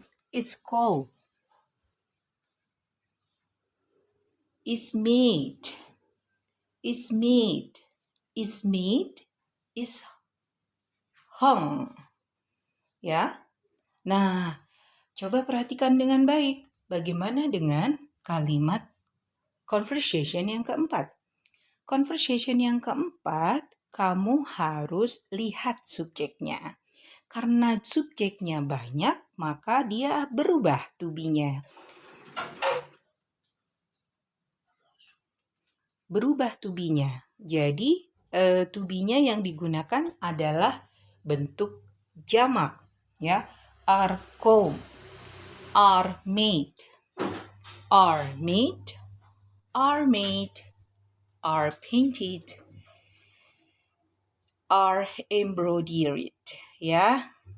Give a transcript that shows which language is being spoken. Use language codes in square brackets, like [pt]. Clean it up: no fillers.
[en] It's called, is made, is made, is made, is hung. [id] Ya. Nah, coba perhatikan dengan baik. Bagaimana dengan kalimat conversation yang keempat? Conversation yang keempat, kamu harus lihat subjeknya. Karena subjeknya banyak, maka dia berubah to be-nya. Berubah to be-nya. Jadi, to be-nya yang digunakan adalah bentuk jamak, ya. [en] Are combed, are made, are made, are made, are painted, are embroidered, ya.